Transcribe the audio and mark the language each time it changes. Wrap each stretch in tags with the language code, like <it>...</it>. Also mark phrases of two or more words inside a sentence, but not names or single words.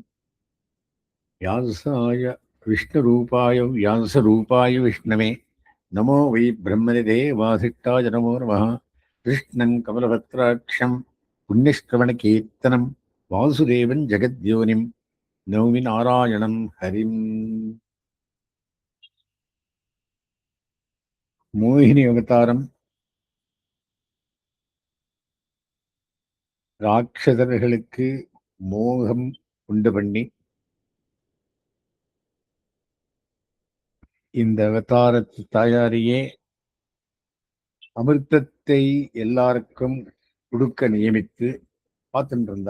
<sa>व्यासाय विष्णुरूपाय व्यासरूपाय विष्णवे नमो वै ब्रह्मनिदेवाधिष्ठाय नमो नमः। कृष्णं कमलपत्राक्षं पुण्यश्रवणकीर्तनं वासुदेवं जगद्योनिं नौमि नारायणं हरिम्।</sa> <ta>மோகினி அவதாரம் ராட்சதர்களுக்கு மோகம் உண்டு பண்ணி இந்த அவதாரத்து தாயாரியே அமிர்தத்தை எல்லாருக்கும் கொடுக்க நியமித்து பார்த்துட்டு இருந்தா.</ta>